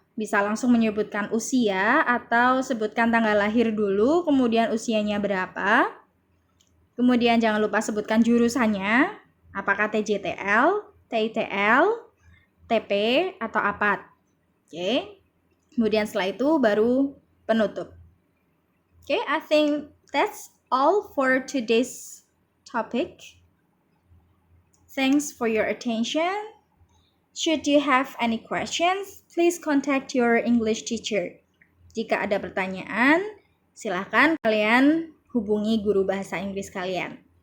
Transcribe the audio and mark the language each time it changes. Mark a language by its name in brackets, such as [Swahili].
[Indonesian] Bisa langsung menyebutkan usia atau sebutkan tanggal lahir dulu, kemudian usianya berapa. Kemudian jangan lupa sebutkan jurusannya, apakah TJTL, TITL, TP, atau APAT. Oke. Kemudian setelah itu baru penutup. [English] Oke, I think that's all for today's topic. Thanks for your attention. Should you have any questions, please contact your English teacher. [Indonesian] Jika ada pertanyaan, silakan kalian hubungi guru bahasa Inggris kalian.